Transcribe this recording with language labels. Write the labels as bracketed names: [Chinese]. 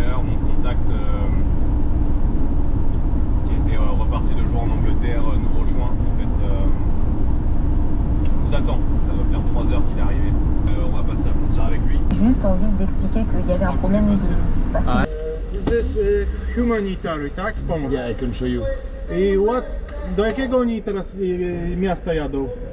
[French] Mon contact qui était reparti de jour en Angleterre nous rejoint en fait. Nous attend, ça doit faire 3 heures qu'il est arrivé. On va passer la frontière avec lui. Juste envie d'expliquer qu'il y avait un problème de passage. [English] This is humanitarian, tak? [Polish] Pomoc. [English] Yeah, I can show you. [Polish] I do jakiego oni teraz miasta jadą?